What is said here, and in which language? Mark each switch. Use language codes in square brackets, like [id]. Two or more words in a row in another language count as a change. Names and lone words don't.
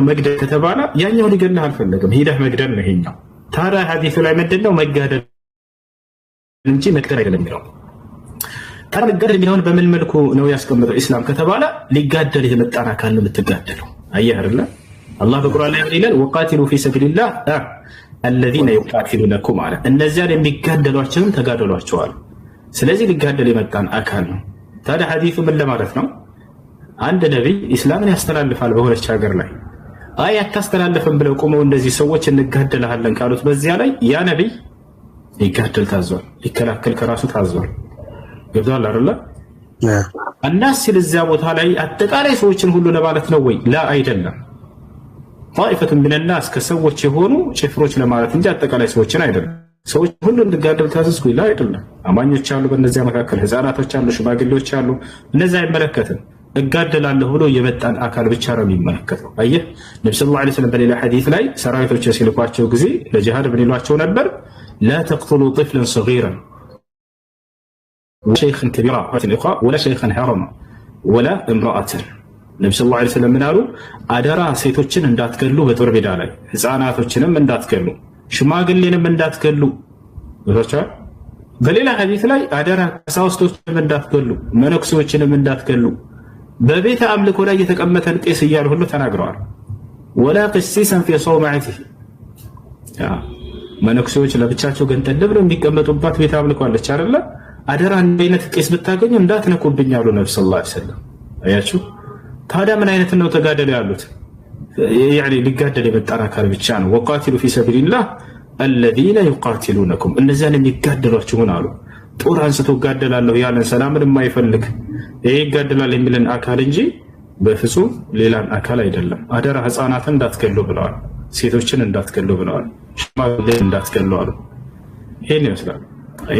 [am] መግደል ከተባለ ያኛው ሊገልህ አልፈለገም፣ ሂደህ መግደል ነው ይሄኛው። ታዲያ ሐዲሱ ላይ ምንድነው? መጋደል እንጂ መግደል አይደለም የሚለው። ታዲያ መጋደል የሚለውን በምን መልኩ ነው ያስቀመጠው ኢስላም ከተባለ ሊጋደል የመጣን አካል ነው የምትጋደለው። አየህ አይደል? አላህ በቁርአን ላይ ይላል [ar] وقاتلوا في سبيل الله الذين يقاتلونكم على [am] እነዚያን የሚጋደሏቸውን ተጋደሏቸዋል። ስለዚህ ሊጋደል የመጣን አካል ነው። ታዲያ ሐዲሱ ምን ለማለት ነው? አንድ ነብይ ኢስላምን ያስተላልፋል በሆነች ሀገር ላይ አይ አታስተላልፍም ብለው ቆመው እንደዚህ ሰዎች እንጋደልሃለን ካሉት በዚያ ላይ ያ ነብይ ሊጋደል ታዟል፣ ሊከላከል ከራሱ ታዟል። ገብቶሃል አይደል? الناس ሲል እዚያ ቦታ ላይ አጠቃላይ ሰዎችን ሁሉ ለማለት ነው ወይ? ላ አይደለም። [ar] طائفة من الناس [am] ከሰዎች የሆኑ ጭፍሮች ለማለት እንጂ አጠቃላይ ሰዎችን አይደለም። ሰዎች ሁሉ እንድጋደል ታዘዝኩ ይላ አይደለም። አማኞች አሉ፣ በእነዚያ መካከል ህፃናቶች አሉ፣ ሽማግሌዎች አሉ። እነዚያ አይመለከትም። እጋደላለሁ ብሎ የመጣን አካል ብቻ ነው የሚመለከተው። አየህ ነብዩ [ar] صلى الله عليه وسلم [am] በሌላ ሐዲስ ላይ ሰራዊቶች ሲልኳቸው ጊዜ ለጂሃድ ምን ይሏቸው ነበር? [ar] لا تقتلوا طفلا صغيرا شيخا كبيرا ولا شيخا حرما ولا امرأة ነብዩ صلى الله عليه وسلم [am] ምን አሉ? አደራ ሴቶችን እንዳትገሉ፣ በጦር ሜዳ ላይ ህፃናቶችንም እንዳትገሉ፣ ሽማግሌንም እንዳትገሉ። ወጣቻ በሌላ ሐዲስ ላይ አደራ ቀሳውስቶችንም እንዳትገሉ፣ መነኩሴዎችንም እንዳትገሉ፣ በቤተ አምልኮ ላይ የተቀመጠን ቄስ እያሉ ሁሉ ተናግረዋል። ወላ [ar] قسيسا في صومعته [am] መነኩሴዎች ለብቻቸው ገንጠል ብለው የሚቀመጡባት ቤተ አምልኮ አለች አይደለ? አደራ እንደ አይነት ቄስ ብታገኙ እንዳትነኩብኝ አሉ ነብዩ [ar] صلى الله عليه وسلم። [am] አያችሁ ታዲያ ምን አይነት ነው ተጋደሉ ያሉት? ያኒ ሊጋደል የመጣን አካል ብቻ ነው። [ar] وقاتلوا في سبيل الله الذين يقاتلونكم [am] እነዚያን የሚጋደሏችሁን አሉ። ጦር አንስቶ ጋደላለሁ ያለን ሰላምን የማይፈልግ ይሄ ይጋደላል የሚልን አካል እንጂ በፍጹም ሌላን አካል አይደለም። አደራ ህፃናትን እንዳትገሉ ብለዋል፣ ሴቶችን እንዳትገሉ ብለዋል፣ ሽማግሌን እንዳትገሉ አሉ። ይሄን ይመስላል። አየ